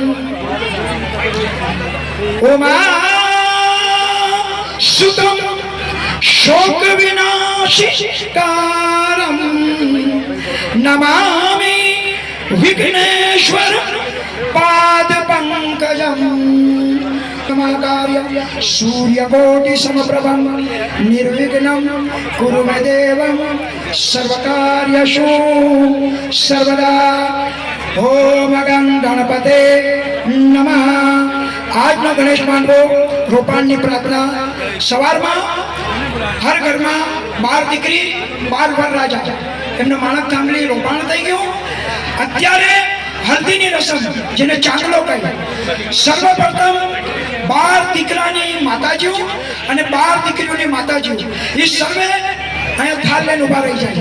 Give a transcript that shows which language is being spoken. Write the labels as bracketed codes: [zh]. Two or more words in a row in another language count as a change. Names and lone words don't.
[sa] उमासुतं शोकविनाशकारं नमामि विघ्नेश्वर पादपङ्कजम्। सूर्यकोटि समप्रभं निर्विघ्नं कुरु मे देव सर्वकार्येषु सर्वदा। ओम गणपते नमः। [gu] આજનો ગણેશ માંડવો રોપાણની પ્રાર્થના સવારમાં હર ઘરમાં 12 દીકરી 12 વર રાજા એમનો માણક થાંભલી રોપાણ થઈ ગયું। અત્યારે હલ્દીની રસમ જેને ચાંદલો કહે સર્વપ્રથમ 12 દીકરાની માતાજીઓ અને 12 દીકરીઓની માતાજીઓ એ સર્વે અહીંયા થાળ લઈને ઉભા રહી જાય।